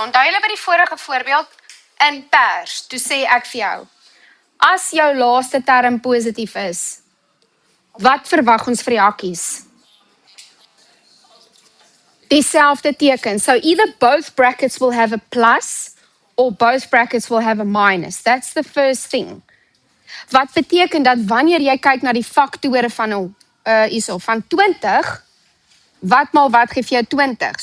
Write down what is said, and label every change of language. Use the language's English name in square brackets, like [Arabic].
[Afrikaans] Onthou julle by die vorige voorbeeld in pers, toe sê ek vir jou, as jou laaste term positief is, wat verwag ons vir die hakkies? Dieselfde teken. [English] So either both brackets will have a plus or both brackets will have a minus. That's the first thing. [Afrikaans] Wat beteken dat wanneer jy kyk na die faktore van van 20, wat maal wat gee vir jou 20?